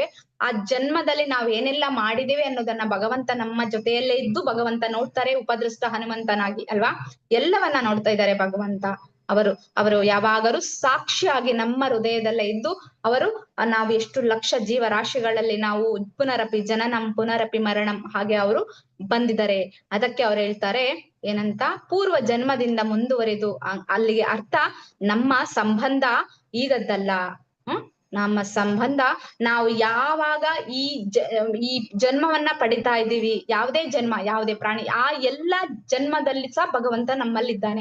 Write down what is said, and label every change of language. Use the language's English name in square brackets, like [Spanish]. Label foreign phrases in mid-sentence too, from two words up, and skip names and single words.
[Kannada] ಆ ಜನ್ಮದಲ್ಲಿ ನಾವ್ ಏನೆಲ್ಲ ಮಾಡಿದ್ದೇವೆ ಅನ್ನೋದನ್ನ ಭಗವಂತ ನಮ್ಮ ಜೊತೆಯಲ್ಲೇ ಇದ್ದು ಭಗವಂತ ನೋಡ್ತಾರೆ, ಉಪದೃಷ್ಟ ಹನುಮಂತನಾಗಿ ಅಲ್ವಾ? ಎಲ್ಲವನ್ನ ನೋಡ್ತಾ ಇದ್ದಾರೆ ಭಗವಂತ. ಅವರು ಯಾವಾಗಲೂ ಸಾಕ್ಷಿಯಾಗಿ ನಮ್ಮ ಹೃದಯದಲ್ಲೇ ಇದ್ದು ಅವರು ನಾವು ಎಷ್ಟು ಲಕ್ಷ ಜೀವರಾಶಿಗಳಲ್ಲಿ ನಾವು [Sanskrit] ಪುನರಪಿ ಜನನಂ ಪುನರಪಿ ಮರಣಂ [Kannada] ಹಾಗೆ ಅವರು ಬಂದಿದ್ದಾರೆ. ಅದಕ್ಕೆ ಅವ್ರು ಹೇಳ್ತಾರೆ ಏನಂತ, ಪೂರ್ವ ಜನ್ಮದಿಂದ ಮುಂದುವರೆದು. ಅಲ್ಲಿಗೆ ಅರ್ಥ ನಮ್ಮ ಸಂಬಂಧ ಈಗದ್ದಲ್ಲ. ನಮ್ಮ ಸಂಬಂಧ ನಾವು ಯಾವಾಗ ಈ ಜನ್ಮವನ್ನ ಪಡಿತಾ ಇದ್ದೀವಿ, ಯಾವುದೇ ಜನ್ಮ, ಯಾವುದೇ ಪ್ರಾಣಿ, ಆ ಎಲ್ಲಾ ಜನ್ಮದಲ್ಲಿ ಸಹ ಭಗವಂತ ನಮ್ಮಲ್ಲಿದ್ದಾನೆ.